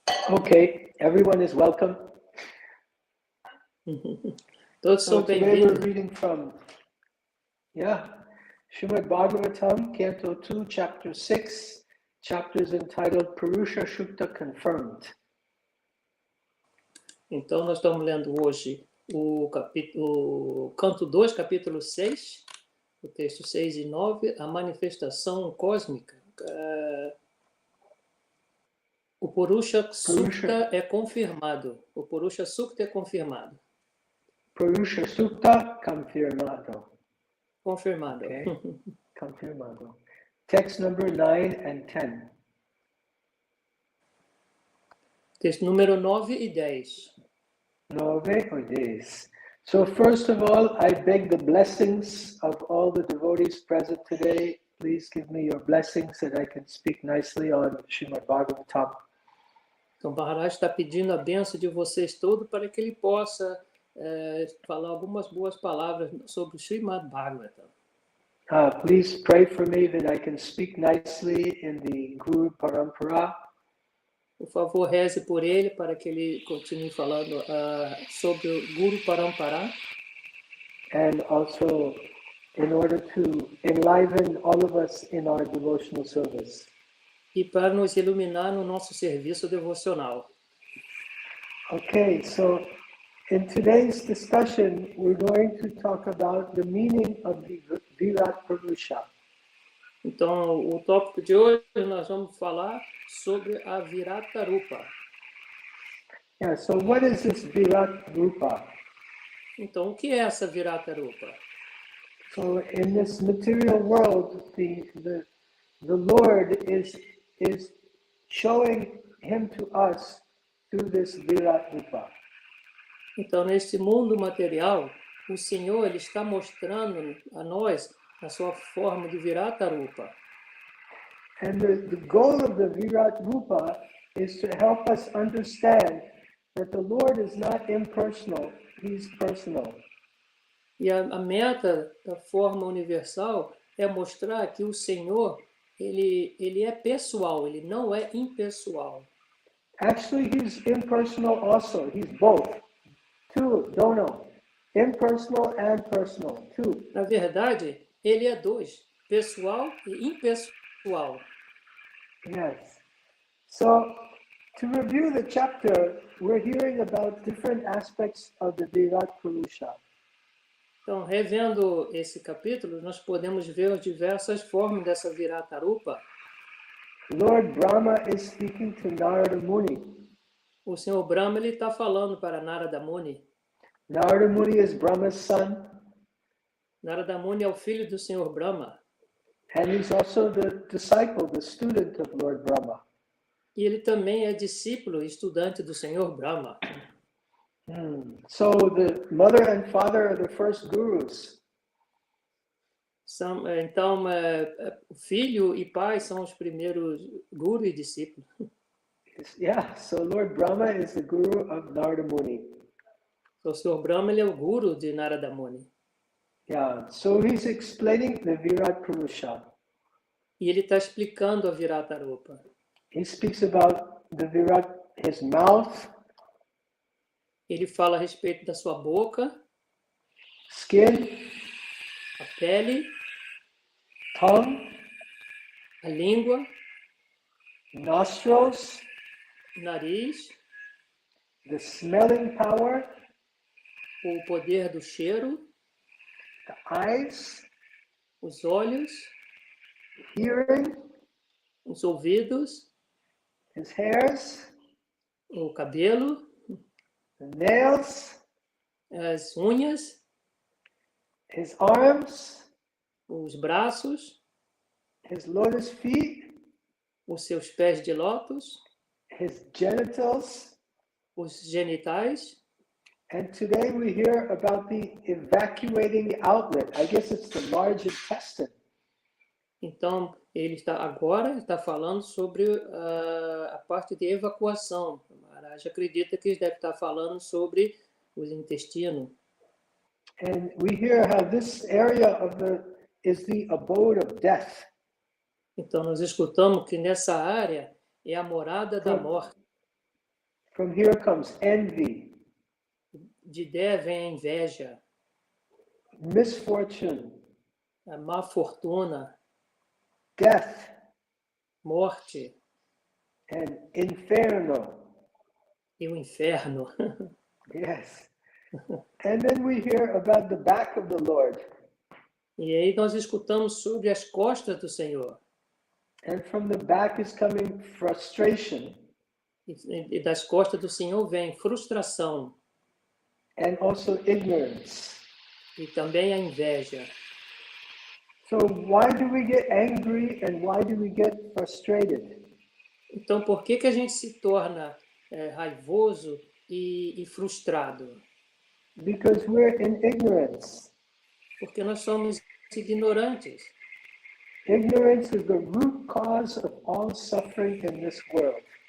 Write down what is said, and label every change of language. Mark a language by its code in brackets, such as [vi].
[en] Okay, everyone is welcome. [pt] Todos [en] So [pt] são [en] today we're [pt] bem-vindos. [en] reading from, Srimad Bhagavatam, Canto 2, Chapter 6, chapters entitled Purusha Shukta Confirmed. [pt] Então nós estamos lendo hoje o canto 2, capítulo 6, o texto 6 e 9, a manifestação cósmica. O Purusha Sukta é confirmado. O Purusha Sukta é confirmado. Purusha Sukta confirmado. Confirmado. [en] Okay. [pt] Confirmado. [en] Text number 9 and 10. [pt] Texto número 9 e 10. [en] 9 or 10. So first of all, I beg the blessings of all the devotees present today. Please give me your blessings that I can speak nicely on Srimad Bhagavatam. [pt] Então, Maharaj está pedindo a bênção de vocês todos para que ele possa falar algumas boas palavras sobre o Srimad Bhagavatam. [en] Please pray for me that I can speak nicely in the Guru Parampara. [pt] Por favor, reze por ele para que ele continue falando sobre o Guru Parampara. [en] And also in order to enliven all of us in our devotional service. [pt] E para nos iluminar no nosso serviço devocional. [en] Okay, so in today's discussion, we're going to talk about the meaning of the Virat Purusha. [pt] Então, o tópico de hoje nós vamos falar sobre a Virata Rupa. [en] Yeah, so what is this Virat Rupa? [pt] Então, o que é essa Virata Rupa? [en] So in this material world, the Lord is showing him to us through this Virat Rupa. [pt] Então, neste mundo material, o Senhor ele está mostrando a nós a sua forma de Virata Rupa. [en] And the goal of the Virat Rupa is to help us understand that the Lord is not impersonal, he's personal. [pt] E a meta da forma universal é mostrar que o Senhor ele é pessoal, ele não é impessoal. [en] Actually, he's impersonal also. He's both. Two, dono. Impersonal and personal. Two. [pt] Na verdade, ele é dois, pessoal e impessoal. [en] Yes. So, to review the chapter, we're hearing about different aspects of the Virat Purusha. [pt] Então, revendo esse capítulo, nós podemos ver as diversas formas dessa Virata Rupa. [en] Lord Brahma is speaking to Narada Muni. [pt] O Senhor Brahma ele está falando para Narada Muni. [en] Narada Muni is Brahma's son. [pt] Narada Muni é o filho do Senhor Brahma. [en] And he's also the disciple, the student of Lord Brahma. [pt] E ele também é discípulo e estudante do Senhor Brahma. [en] So the mother and father are the first gurus. [pt] Então, o filho e pai são os primeiros guru e discípulo. [en] Yeah, so Lord Brahma is the guru of Narada Muni. [pt] O Senhor Brahma ele é o guru de Narada Muni. [en] Yeah, so he's explaining the Virat Purusha. [pt] E ele está explicando a Virata Rupa. [en] He speaks about the Virat, his mouth. [pt] Ele fala a respeito da sua boca, [en] Skin, [pt] a pele, [en] tongue, [pt] a língua, [en] nostrils, [pt] nariz, [en] the smelling power, [pt] o poder do cheiro, [en] the eyes, [pt] os olhos, [en] hearing, [pt] os ouvidos, [en] his hairs, [pt] o cabelo, [en] the nails, [pt] as unhas, [en] his arms, [pt] os braços, [en] his lotus feet, [pt] os seus pés de lótus, [en] his genitals. [pt] os genitais. [en] And today we hear about the evacuating outlet. I guess it's the large intestine. [pt] Então, ele está falando sobre a parte de evacuação. O Maharaj acredita que ele deve estar falando sobre os intestinos. [en] And we hear how this area is the abode of death. [pt] Então, nós escutamos que nessa área é a morada da morte. [en] From here comes envy. [pt] De der vem a inveja, [en] Misfortune, [pt] a má fortuna, [en] death, [pt] morte [en] and inferno. [pt] e o inferno. [en] Yes. And then we hear about the back of the Lord. [pt] E aí nós escutamos sobre as costas do Senhor. [en] And from the back is coming frustration. [pt] E das costas do Senhor vem frustração. [en] And also ignorance. [pt] E também a inveja. [en] So why do we get angry and why do we get frustrated? [pt] Então, por que a gente se torna raivoso e frustrado? [en] Because we're in ignorance. [pt] Porque nós somos ignorantes. [en] Ignorance is the root cause of all suffering in this world.